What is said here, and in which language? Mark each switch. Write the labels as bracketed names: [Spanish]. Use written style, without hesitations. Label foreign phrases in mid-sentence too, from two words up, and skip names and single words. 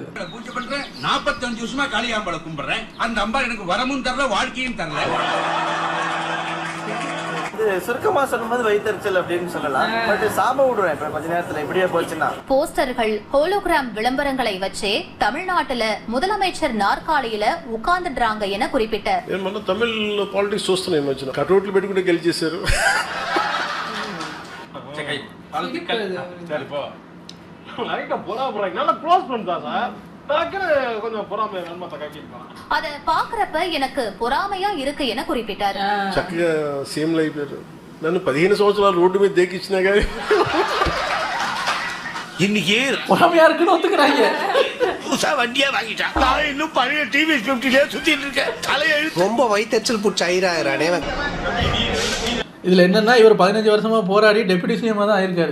[Tamil] 45 வருஷமா காளியாம்பளை கும்பிடுறேன், அந்த அம்பா எனக்கு வரமும் தரல வாழ்க்கையும் தரல. சுருக்கமா சொல்லும்போது வயிற்றுச்சல் அப்படின்னு சொல்லலாம். பட் சாப விடுவேன் இப்ப கொஞ்ச நேரத்துல இப்படியே போச்சுன்னா. போஸ்டர்கள், ஹோலோகிராம் விளம்பரங்களை வச்சே தமிழ்நாட்டுல முதலமைச்சர் நாற்காலியில உட்கார்ந்துடுறாங்க என குறிப்பிட்டார். [Telugu] నేను మొన్న తమిళ్ పాలిటిక్స్ చూస్తున్నాను ఈ మధ్యన. కటౌట్లు పెట్టుకుని గెలిచేశారు. [Tamil] அதை பாக்குறப்ப எனக்கு பொறாமையா இருக்கு என குறிப்பிட்டார். [Telugu] చక్కగా సీఎంలు అయిపోయారు. నన్ను 15 సంవత్సరాలు రోడ్డు మీద దేకిచ్చినా కానీ [Tamil] இன்னைக்கு பொறாமையா இருக்குன்னு ஒத்துக்கிறாங்க. புதுசா வண்டியா வாங்கிட்டான். நான் இன்னும் பழைய டிவி 50 சுத்திட்டு இருக்கேன். தலையெழுத்து ரொம்ப வயிற்றுச்சல் புடிச்சு ஐராயிரானே. இதுல என்னன்னா, இவர் 15 வருஷமா போராடி [English] deputy CM [Tamil] தான் ஆயிருக்காரு.